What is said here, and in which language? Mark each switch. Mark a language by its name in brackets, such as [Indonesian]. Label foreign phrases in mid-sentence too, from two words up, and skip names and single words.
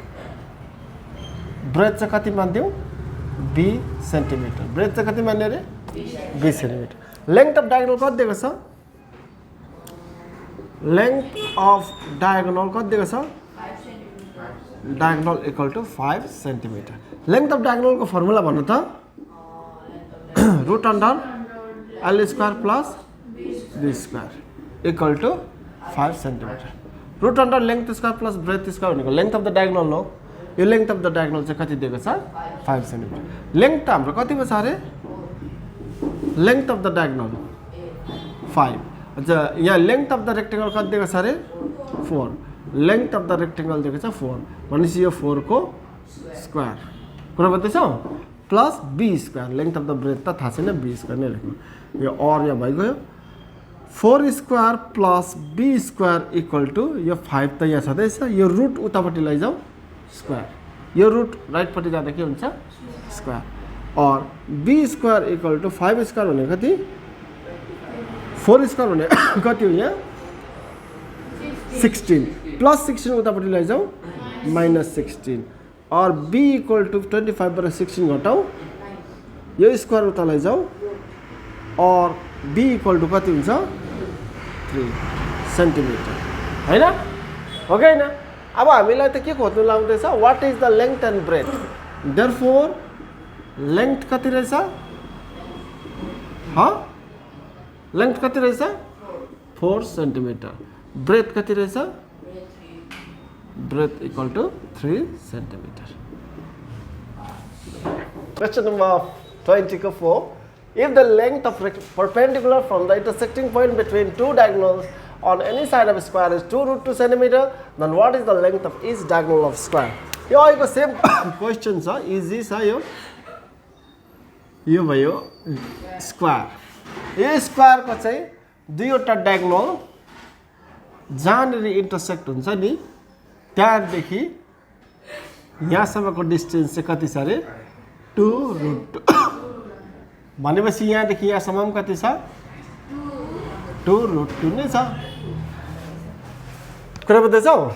[Nepali] चाहिँ कति मान्थ्यौ b सेन्टिमिटर ब्रेथ चाहिँ कति मान्ने अरे b सेन्टिमिटर [English] length of diagonal [Nepali] कति दिएको छ [English] length of diagonal [Nepali] कति दिएको छ [English] diagonal equal to [Nepali] 5 सेन्टिमिटर [English] length of diagonal [Nepali] को फर्मुला भन्नु त [English] root under l square plus b square equal to 5 centimeter root under length square plus breadth square [Nepali] भनेको लेंथ [English] of the diagonal [Nepali] हो यो [English] length of the diagonal [Nepali] चाहिँ कति दिएको छ 5 सेन्टिमिटर लेंथ त हाम्रो कतिमा छ अरे [English] length of the diagonal [Nepali] 5 अच्छा यहाँ [English] length of the rectangle [Nepali] कति दिएको छ अरे 4 [English] length of the rectangle [Nepali] दिएको छ 4 भनेपछि यो 4 को स्क्वायर कुरा बुझ्दैछौ [English] plus b square length of the breadth [Nepali] त थाहा छैन [English] b square [Nepali] नै लेख्नु यो और यहाँ भइगयो [English] 4 square plus b square equal to [Nepali] यो 5 त यहाँ छँदैछ यो रुट उतापट्टि लैजाऊ स्क्वायर यो रुट राइटपट्टि जाँदा के हुन्छ स्क्वायर और [English] b square equal to 5 square [Nepali] भनेको कति [English] 4 square [Nepali] भने कति हो यहाँ 16 प्लस 16 उतापट्टि लैजाऊ माइनस 16 और [English] b equal to [Nepali] 25 बाट 16 घटाऊ यो स्क्वायर उता लैजाऊ और [English] b equal to [Nepali] कति हुन्छ 3 सेन्टिमिटर हैन हो कि हैन अब हामीलाई त के खोज्नु लाउँदैछ [English] what is the length and breadth therefore length [Nepali] कति रहेछ लेंथ कति रहेछ 4 सेन्टिमिटर ब्रेथ कति रहेछ [English] breadth equal to 3 centimeter question number 24 if the length of perpendicular from the intersecting point between two diagonals on any side of a square is 2 root 2 centimeter then what is the length of each diagonal of square [Nepali] यो आएको सेम क्वेश्चन छ इजी छ यो भयो स्क्वायर यो स्क्वायर को चाहिँ दुईवटा डायगोनल जहाँनिर इन्टरसेक्ट हुन्छ नि त्यहाँदेखि यहाँसम्मको डिस्टेन्स चाहिँ कति छ अरे 2 रुट 2 भनेपछि यहाँदेखि यहाँसम्म कति छ 2 रुट 2 नै छ कुरा बुझ्दैछौ